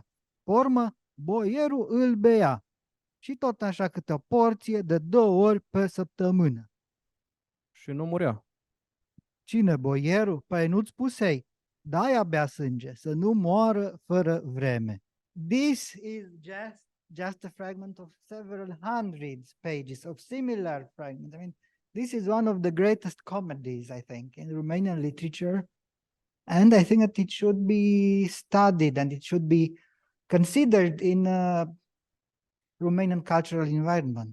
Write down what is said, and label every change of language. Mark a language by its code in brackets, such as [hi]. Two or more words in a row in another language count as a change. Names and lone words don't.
[ro] Pe urmă, boierul îl bea. Și tot așa câte o porție de 2 ori pe săptămână. Și nu murea. Cine, boierul? Păi nu-ți spusei. De-aia bea sânge, să nu moară fără vreme. [en] This is just a fragment of several hundreds pages of similar fragments. I mean, this is one of the greatest comedies, I think, in Romanian literature. And I think that it should be studied and it should be considered in a Romanian cultural environment.